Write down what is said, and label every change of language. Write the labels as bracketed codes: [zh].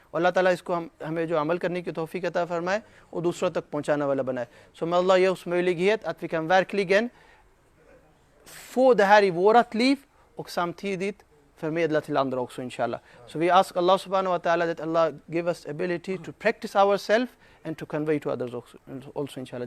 [hi] अल्लाह ताला इसको हमें जो अमल करने की तौफीक अता फरमाए और दूसरों तक पहुंचाने वाला बनाए. [sv] Så må Allah ge oss möjlighet att vi kan verkligen få det här i vårat liv och samtidigt förmedla till andra också inshallah. [en] So we ask Allah subhanahu wa ta'ala that Allah give us ability to practice ourselves and to convey to others also inshallah.